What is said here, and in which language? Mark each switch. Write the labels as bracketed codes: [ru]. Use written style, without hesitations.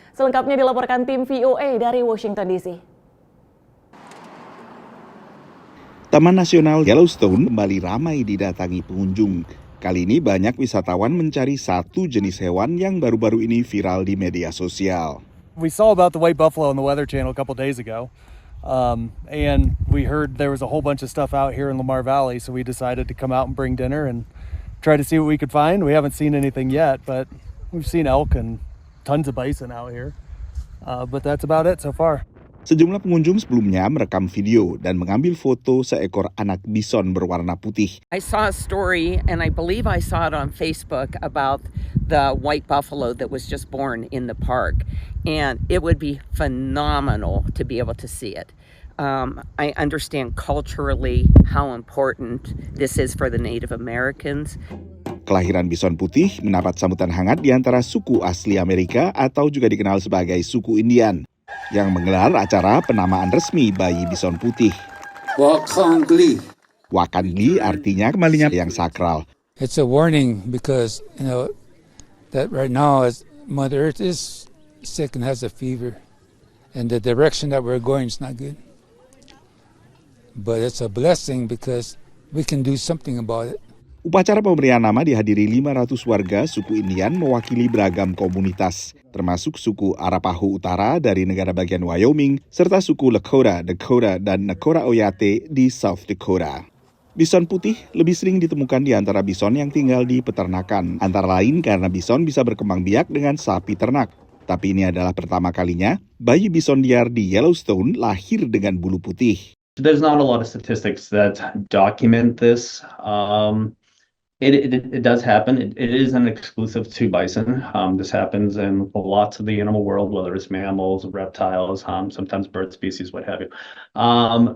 [id] Selengkapnya dilaporkan tim VOA dari Washington DC. Taman Nasional Yellowstone kembali ramai didatangi pengunjung. Kali ini banyak wisatawan mencari satu jenis hewan yang baru-baru ini viral di media sosial. [en] We saw about the white buffalo on the Weather Channel a couple days ago, and we heard there was a whole bunch of stuff out here in Lamar Valley, so we decided to come out and bring dinner and try to see what we could find. We haven't seen anything yet, but we've seen elk and tons of bison out here, but that's about it so far. [id] Sejumlah pengunjung sebelumnya merekam video dan mengambil foto seekor anak bison berwarna putih. [en] I saw a story, and I believe I saw it on Facebook, about the white buffalo that was just born in the park. And it would be phenomenal to be able to see it. I understand culturally how important this is for the Native Americans. [id] Kelahiran bison putih mendapat sambutan hangat di antara suku asli Amerika atau juga dikenal sebagai suku Indian, yang menggelar acara penamaan resmi bayi bison putih. Wakangli. Wakangli artinya kembalinya yang sakral. [en] It's a warning because, that right now Mother Earth is sick and has a fever, and the direction that we're going is not good. But it's a blessing because we can do something about it. [id] Upacara pemberian nama dihadiri 500 warga suku Indian mewakili beragam komunitas, termasuk suku Arapaho Utara dari negara bagian Wyoming, serta suku Lakota, Dakota, dan Nakota Oyate di South Dakota. Bison putih lebih sering ditemukan di antara bison yang tinggal di peternakan, antara lain karena bison bisa berkembang biak dengan sapi ternak. Tapi ini adalah pertama kalinya bayi bison liar di Yellowstone lahir dengan bulu putih. [en] There's not a lot of statistics that document this. It does happen. It isn't exclusive to bison. This happens in lots of the animal world, whether it's mammals, reptiles, sometimes bird species, what have you.